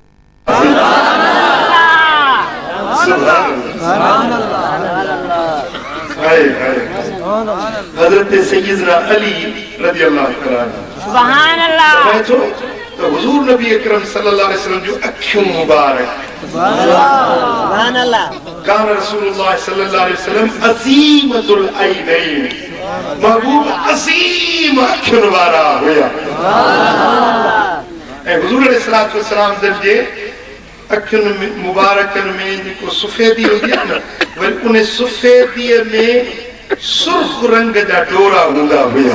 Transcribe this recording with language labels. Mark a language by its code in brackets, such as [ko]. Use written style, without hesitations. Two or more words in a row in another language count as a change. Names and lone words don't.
[sd] हज़रत सय्यदना अली [ar] رضي الله تعالى سبحان الله [sd] तो हुज़ूर नबी अकरम [ar] صلى الله عليه وسلم [sd] जो अखियूं मुबारक [ar] سبحان الله كان رسول الله صلى الله عليه وسلم عظيم العينين, [sd] महबूब अज़ीम अखियुनि वारा हुया। ऐं हुज़ूर [ar] عليه الصلاة والسلام [sd] जे अखियुनि मुबारकनि में जेको सफ़ेदी हूंदी आहे न, वरी उन सफ़ेदीअ में सुर्ख रंग जा डोरा हूंदा हुया।